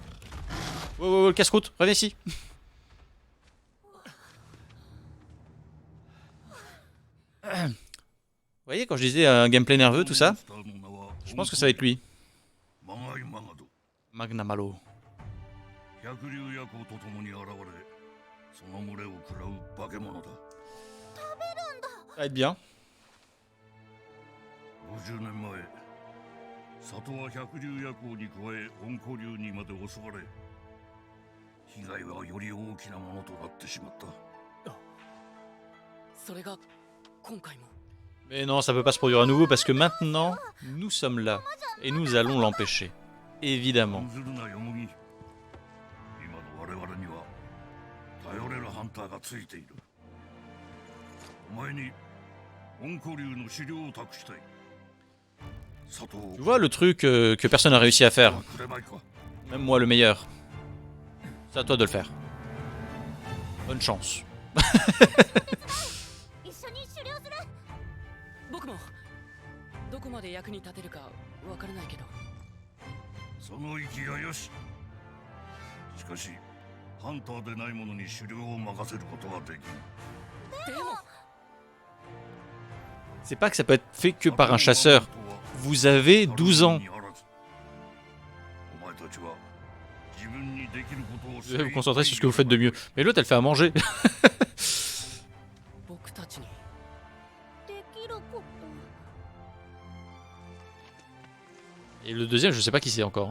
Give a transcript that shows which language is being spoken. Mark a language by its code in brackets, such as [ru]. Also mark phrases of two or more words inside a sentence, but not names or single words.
[fr] Oh, le casse-croûte, reviens ici. Vous voyez, quand je disais un gameplay nerveux, tout ça, je pense que ça va être lui. Magnamalo. Ça va être bien. [ja] 里は百獣夜行に加え温古流にまで襲われ被害はより大きなものとなってしまった。それが今回も [fr] Mais non, ça peut pas se produire à nouveau parce que maintenant, nous sommes là et nous allons l'empêcher. Évidemment. [ja] ハンターがついている。お前に温古竜の狩猟を託したい。 [fr] Tu vois le truc que personne n'a réussi à faire. Même moi le meilleur. C'est à toi de le faire. Bonne chance. [ja] 僕もどこまで役に立てるかわからないけど。その意気がよし。しかしハンターでない者に狩猟を任せることはできん。でも [fr] C'est pas que ça peut être fait que par un chasseur. Vous avez 12 ans. Vous devez vous concentrer sur ce que vous faites de mieux. Mais l'autre, elle fait à manger. Et le deuxième, je sais pas qui c'est encore.